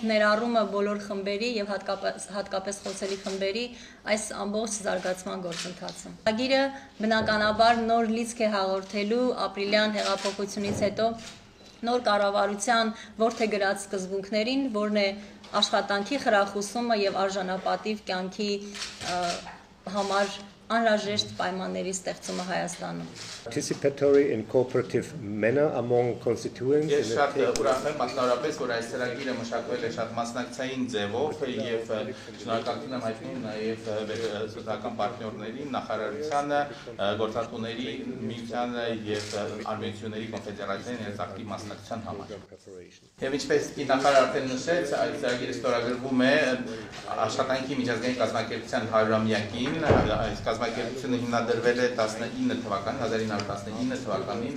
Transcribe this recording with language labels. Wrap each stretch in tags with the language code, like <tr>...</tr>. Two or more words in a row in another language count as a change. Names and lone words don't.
<hy>ներառումը բոլոր խմբերի և հատկապես խոցելի խմբերի այս ամբողջ զարգացման գործընթացում։ Ծրագիրը բնականաբար նոր լիցք է հաղորդելու ապրիլյան հեղափոխությունից հետո նոր կառավարության որդեգրած սկզբունքներին, որն է աշխատանքի խրախուսումը և արժանապատիվ կյանքի համար անհրաժեշտ պայմանների ստեղծումը Հայաստանում։</hy> <en>Participatory and cooperative manner among constituents.</en> <hy>Ես շատ ուրախ եմ, մասնավորապես, որ այս ծրագիրը մշակվել է շատ մասնակցային ձևով և շնորհակալություն եմ հայտնում նաև սոցիալական պարտներներին, նախարարությանը, գործատուների միությանը և արմենությունների կոնֆեդերացիային ակտիվ մասնակցության համար։ Եվ ինչպես նախարարը արդեն նշեց, այս ծրագիրը ստորագրվում է աշխատանքի միջազգային կազմակերպության 100-ամյակին, այս կազմակերպությունը հիմնադրվել է 1919 թվականին</hy>